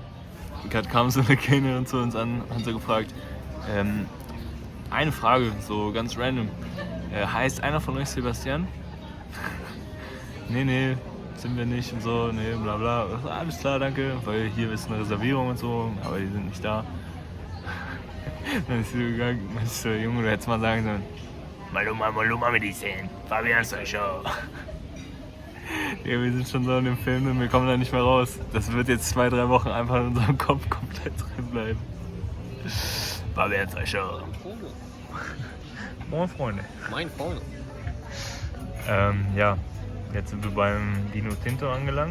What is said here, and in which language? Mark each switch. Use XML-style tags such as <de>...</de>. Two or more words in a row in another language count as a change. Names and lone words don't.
<de>Gerade kam so eine Kellnerin zu uns an und hat so gefragt, eine Frage, so ganz random. Heißt einer von euch Sebastian? Nee, sind wir nicht und so, nee, bla bla. Alles klar, danke, weil hier ist eine Reservierung und so, aber die sind nicht da. Dann ist sie gegangen, dann ist so, Junge, du hättest mal sagen sollen,</de> <es>Maluma me dicen, Fabian soy yo.</es> <de>Ja, wir sind schon so in dem Film und wir kommen da nicht mehr raus. Das wird jetzt 2-3 Wochen einfach in unserem Kopf komplett drin bleiben. Fabian</de> <es>soy yo.</es> <de>Moin Freunde. Mein Freund. Ja, jetzt sind wir beim</de> <es>Vino Tinto</es> <de>angelangt.</de>